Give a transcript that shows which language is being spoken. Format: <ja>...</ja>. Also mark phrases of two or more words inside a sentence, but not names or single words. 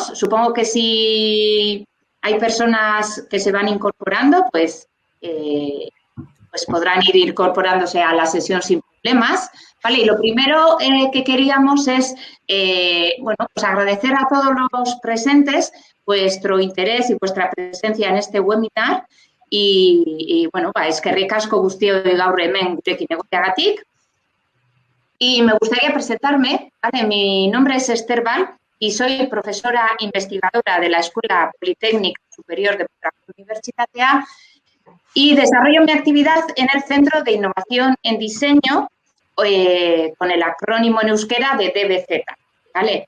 <es>Supongo que si hay personas que se van incorporando, pues podrán ir incorporándose a la sesión sin problemas. Vale, y lo primero que queríamos es, pues agradecer a todos los presentes vuestro interés y vuestra presencia en este webinar. Y bueno,</es> <eu>eskerrik asko guztioi gaur hemen gurekin egoteagatik.</eu> <es>Y me gustaría presentarme, ¿vale? Mi nombre es Esther Val y soy profesora investigadora de la Escuela Politécnica Superior de Universitatea y desarrollo mi actividad en el Centro de Innovación en Diseño, con el acrónimo en euskera de DBZ, ¿vale?</es>